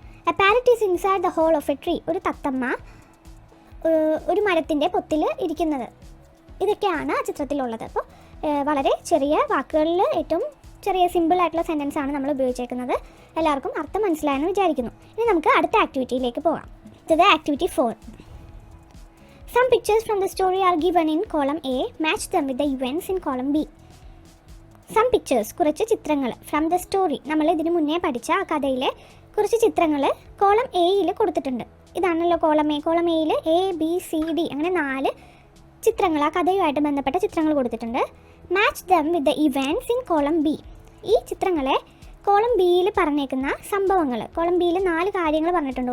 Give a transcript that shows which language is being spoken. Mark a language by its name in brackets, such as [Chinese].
[English] A parrot is inside the hole of a tree. [Malayalam] ഒരു തത്തമ്മ ഒരു മരത്തിൻ്റെ പൊത്തിൽ ഇരിക്കുന്നത്. ഇതൊക്കെയാണ് ആ ചിത്രത്തിലുള്ളത്. അപ്പോൾ വളരെ ചെറിയ വാക്കുകളിൽ ഏറ്റവും ചെറിയ സിമ്പിളായിട്ടുള്ള സെൻറ്റൻസ് ആണ് നമ്മൾ ഉപയോഗിച്ചേക്കുന്നത്. എല്ലാവർക്കും അർത്ഥം മനസ്സിലായെന്ന് വിചാരിക്കുന്നു. ഇനി നമുക്ക് അടുത്ത ആക്ടിവിറ്റിയിലേക്ക് പോകാം. ഇത് activity 4. [English] Some pictures from the story are given in column A. Match them with the events in column B. Some pictures, [Malayalam] കുറച്ച് ചിത്രങ്ങൾ, [English] from the story, [Malayalam] നമ്മൾ ഇതിന് മുന്നേ പഠിച്ച ആ കഥയിലെ കുറച്ച് ചിത്രങ്ങൾ കോളം എയിൽ കൊടുത്തിട്ടുണ്ട്. ഇതാണല്ലോ കോളം എ. കോളം എയിൽ ABCD അങ്ങനെ 4 ചിത്രങ്ങൾ, ആ കഥയുമായിട്ട് ബന്ധപ്പെട്ട ചിത്രങ്ങൾ കൊടുത്തിട്ടുണ്ട്. [English] Match them with the events in column B. [Malayalam] ഈ ചിത്രങ്ങളെ കോളം ബിയിൽ പറഞ്ഞേക്കുന്ന സംഭവങ്ങൾ, കോളം ബിയിൽ 4 കാര്യങ്ങൾ പറഞ്ഞിട്ടുണ്ട്.